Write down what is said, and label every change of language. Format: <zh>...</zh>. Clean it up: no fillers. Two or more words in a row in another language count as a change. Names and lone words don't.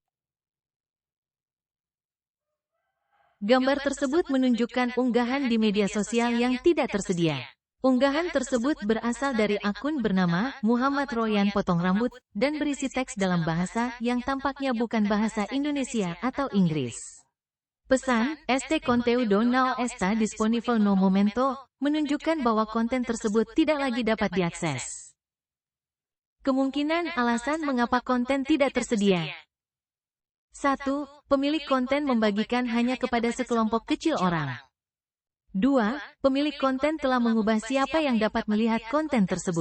<id>Gambar tersebut menunjukkan unggahan di media sosial yang tidak tersedia. Unggahan tersebut berasal dari akun bernama Muhammad Royan potong rambut dan berisi teks dalam bahasa yang tampaknya bukan bahasa Indonesia atau Inggris. Pesan,</id> <pt>este conteúdo no está disponible no momento,</pt> <id>menunjukkan bahwa konten tersebut tidak lagi dapat diakses. Kemungkinan alasan mengapa konten tidak tersedia. 1. Pemilik konten membagikan hanya kepada sekelompok kecil orang. 2. Pemilik konten telah mengubah siapa yang dapat melihat konten tersebut.</id>